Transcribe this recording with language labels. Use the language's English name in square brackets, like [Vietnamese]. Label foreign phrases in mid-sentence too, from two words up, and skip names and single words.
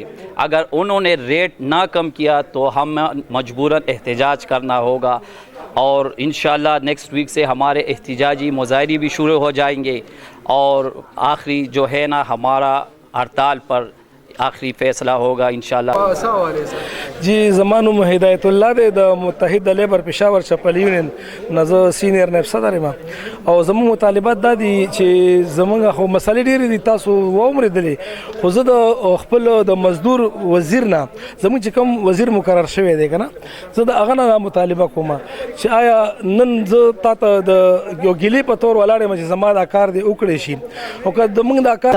[Urdu] اگر انہوں نے ریٹ نہ کم کیا تو ہم مجبوراً احتجاج کرنا ہوگا اور انشاءاللہ [English] next week [Urdu] سے ہمارے احتجاجی مظاہرے بھی شروع ہو جائیں گے اور آخری جو ہے نا ہمارا ہڑتال پر آخری فیصلہ ہوگا انشاءاللہ. [Pashto] جی زما نوم هدایت الله دی د متحد لیبر پشاور چپل یونین نه زه سینیر نائب صدر یم او زموږ مطالبات دا دي چې زموږ خو مسلې ډېرې دي تاسو واورېدلې خو زه د خپل د مزدور وزیر نه زموږ چې کوم وزیر مقرر شوی دی که نه زه د هغه نه مطالبه کوم چې آیا نن زه تا ته د یو ګیلې په طور ولاړ یم چې زما دا کار دی وکړی شي او که زموږ دا کار